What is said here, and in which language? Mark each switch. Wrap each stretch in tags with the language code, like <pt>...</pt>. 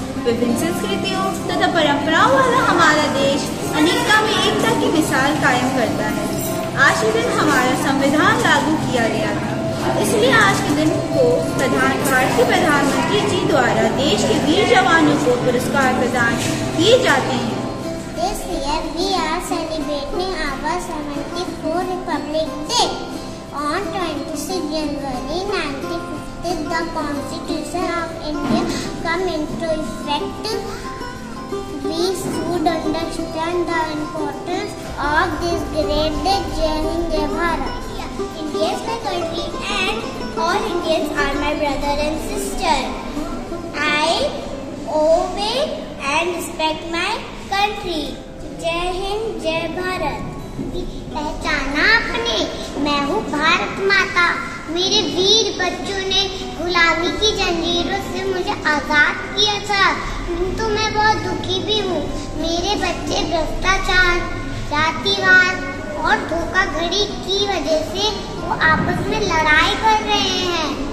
<hi>विभिन्न संस्कृतियों तथा परंपराओं वाला हमारा देश अनेकता में एकता की मिसाल कायम करता है। आज के दिन हमारा संविधान लागू किया गया था, इसलिए आज के दिन को भारतीय प्रधानमंत्री जी द्वारा देश के वीर जवानों को पुरस्कार प्रदान किए जाते हैं।</hi> <en>This year we are celebrating our 74th Republic Day. On 26 January 1950, the Constitution of India came into effect. We should understand the importance of this great day. Jai Hind, Jai Bharat. India is my country and all Indians are my brother and sister. I obey and respect my country. Jai Hind, Jai Bharat.</en> <hi>पहचाना आपने, मैं हूँ भारत माता। मेरे वीर बच्चों ने गुलामी की जंजीरों से मुझे आजाद किया था, तो मैं बहुत दुखी भी हूँ। मेरे बच्चे भ्रष्टाचार, जातिवाद और धोखाधड़ी की वजह से वो आपस में लड़ाई कर रहे हैं।</hi>